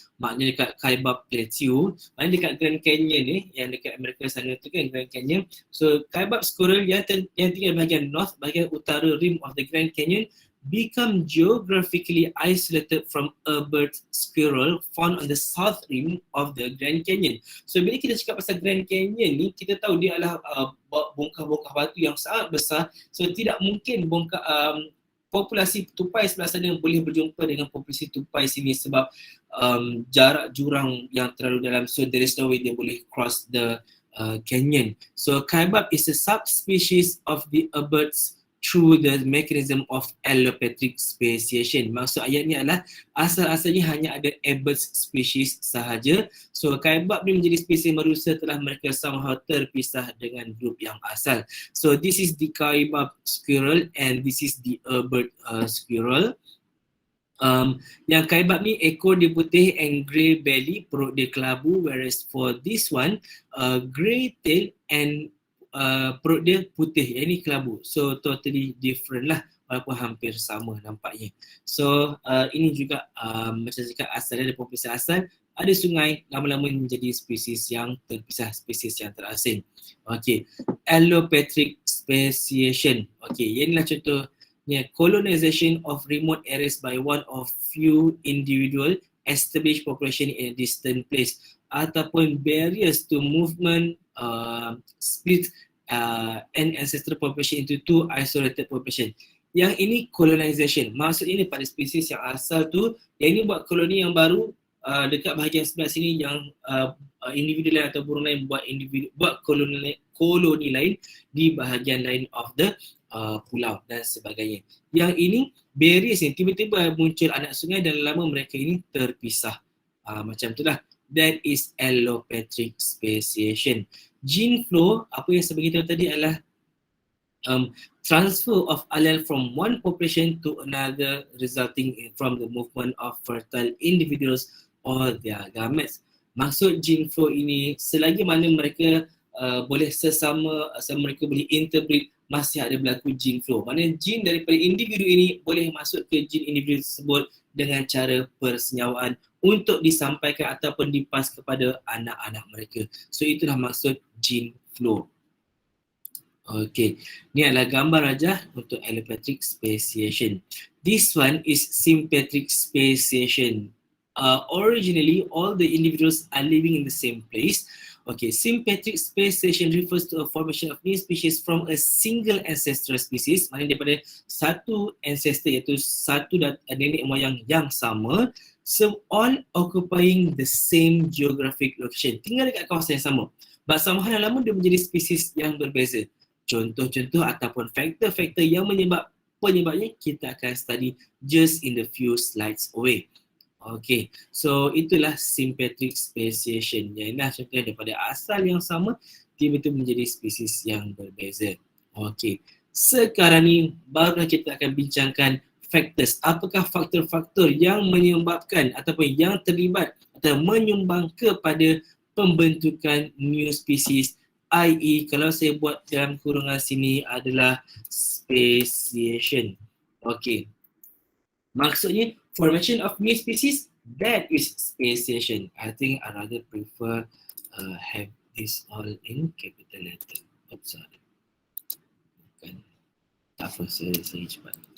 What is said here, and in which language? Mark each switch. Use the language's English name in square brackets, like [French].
[Malay] Maknanya dekat Kaibab Plateau. Maknanya dekat Grand Canyon ni, yang dekat Amerika sana tu kan, Grand Canyon. So Kaibab squirrel yang tinggal bahagian north, bahagian utara [English] rim of the Grand Canyon, become geographically isolated from a bird squirrel found on the south rim of the Grand Canyon. [Malay] So bila kita cakap pasal Grand Canyon ni, kita tahu dia adalah bongkah-bongkah batu yang sangat besar. So tidak mungkin populasi tupai sebelah sana boleh berjumpa dengan populasi tupai sini sebab jarak jurang yang terlalu dalam. [English] So there is no way [Malay] dia boleh [English] cross the canyon. So kaibab is a subspecies of the birds through the mechanism of allopatric speciation. [Malay] Maksud ayat ni adalah asal-asalnya hanya ada birds species sahaja. So kaibab ni menjadi spesies baru setelah mereka somehow terpisah dengan grup yang asal. [English] So this is the kaibab squirrel and this is the bird squirrel. [Malay] Yang kaibab ni ekor dia putih [English] and grey belly, [Malay] perut dia kelabu, [English] whereas for this one grey tail and [Malay] perut dia putih, yang ni kelabu. So totally different lah, walaupun hampir sama nampaknya. So ini juga macam cakap asal dia, populasi asal, ada sungai, lama-lama menjadi spesies yang terpisah, spesies yang terasing. [English] Okay, allopatric speciation. Okay, inilah contohnya, colonization of remote areas by one of few individual established population in a distant place, ataupun barriers to movement split an ancestral population into two isolated population. [Malay] Yang ini colonization. Maksud ini pada spesies yang asal tu, yang ini buat koloni yang baru dekat bahagian sebelah sini, yang individu lain atau burung lain buat koloni lain di bahagian lain of the pulau dan sebagainya. Yang ini barriers ni, tiba-tiba muncul anak sungai dan lama mereka ini terpisah. Macam itulah. [English] That is allopatric speciation. Gene flow, [Malay] apa yang saya beritahu tadi adalah [English] transfer of allele from one population to another resulting from the movement of fertile individuals or their gametes. [Malay] Maksud gene flow ini, selagi mana mereka boleh mereka boleh interbreed, masih ada berlaku gene flow. Maknanya gene daripada individu ini boleh masuk ke gene individu tersebut dengan cara persenyawaan untuk disampaikan ataupun dipas kepada anak-anak mereka. So itulah maksud gene flow. Okay, ni adalah gambar rajah untuk allopatric speciation. [English] This one is sympatric speciation. Originally, all the individuals are living in the same place. Okay, sympatric speciation refers to a formation of new species from a single ancestral species, [Malay] maknanya daripada satu ancestor, iaitu satu nenek moyang yang sama, [English] so all occupying the same geographic location, [Malay] tinggal dekat kawasan yang sama. [English] But somehow [Malay] lama dia menjadi spesies yang berbeza. Contoh-contoh ataupun faktor-faktor yang penyebabnya kita akan study [English] just in the few slides away. [Malay] Okay, so itulah sympatric speciation. Ialah contohnya daripada asal yang sama, tiba-tiba menjadi spesies yang berbeza. Okay, sekarang ni barulah kita akan bincangkan factors. Apakah faktor-faktor yang menyebabkan ataupun yang terlibat atau menyumbang kepada pembentukan new species, i.e. kalau saya buat dalam kurungan sini adalah speciation. [English] Okay, maksudnya formation of new species, that is speciation. I think I rather prefer have this all in capital letter. Oops, sorry. [Malay] Bukan. Tak apa, saya cepat.